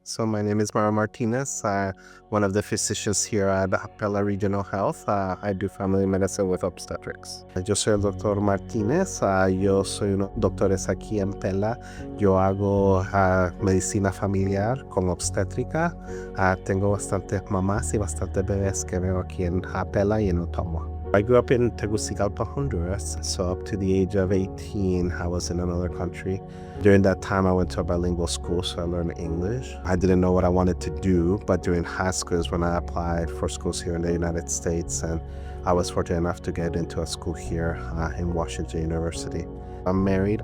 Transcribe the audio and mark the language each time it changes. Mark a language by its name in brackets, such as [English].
[English] So my name is Martinez, one of the physicians here at Pella Regional Health. I do family medicine with Obstetrics. [Spanish] Yo soy el doctor Martínez, yo soy uno doctores aquí en Pella. Yo hago medicina familiar con obstétrica. Tengo bastantes mamás y bastantes bebés que veo aquí en Pella y en Ottawa. [English] I grew up in Tegucigalpa, Honduras, so up to the age of 18, I was in another country. During that time, I went to a bilingual school, so I learned English. I didn't know what I wanted to do, but during high school is when I applied for schools here in the United States, and I was fortunate enough to get into a school here in Washington University. I'm married.